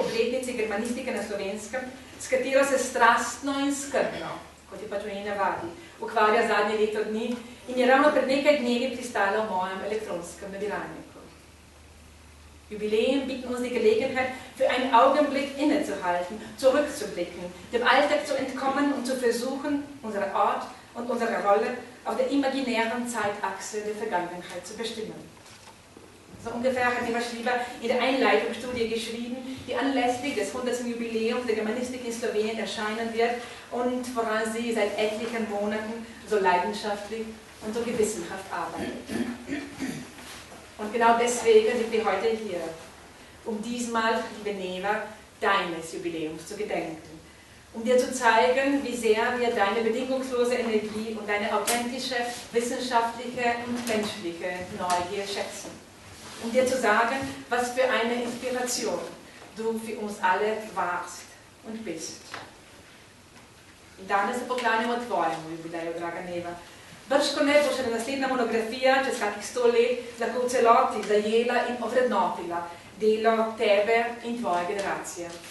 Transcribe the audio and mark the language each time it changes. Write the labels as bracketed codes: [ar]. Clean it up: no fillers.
[sl] obletnici germanistike na Slovenskem, s katero se strastno in skrbno, kot je pač v njej navadi, ukvarja zadnje leto dni in je ravno pred nekaj dnevi pristala v mojem elektronskem nabiralniku. [de] Jubiläen bieten uns die Gelegenheit, für einen Augenblick innezuhalten, zurückzublicken, dem Alltag zu entkommen und zu versuchen, unseren Ort und unsere Rolle auf der imaginären Zeitachse der Vergangenheit zu bestimmen. So ungefähr hat Neva Schlibar in der Einleitungsstudie geschrieben, die anlässlich des 100. Jubiläums der Germanistik in Slowenien erscheinen wird und woran sie seit etlichen Monaten so leidenschaftlich und so gewissenhaft arbeitet. Und genau deswegen sind wir heute hier, um diesmal, liebe Neva, deines Jubiläums zu gedenken, um dir zu zeigen, wie sehr wir deine bedingungslose Energie und deine authentische, wissenschaftliche und menschliche Neugier schätzen. Um dir zu sagen, was für eine Inspiration du für uns alle warst und bist. [sl] In danes se poklanjamo tvojemu jubileju, draga Neva. Brško ne bo še naslednja monografija, čez kakih 100 let, lahko v celoti zajela in ovrednotila delo tebe in tvoje generacije.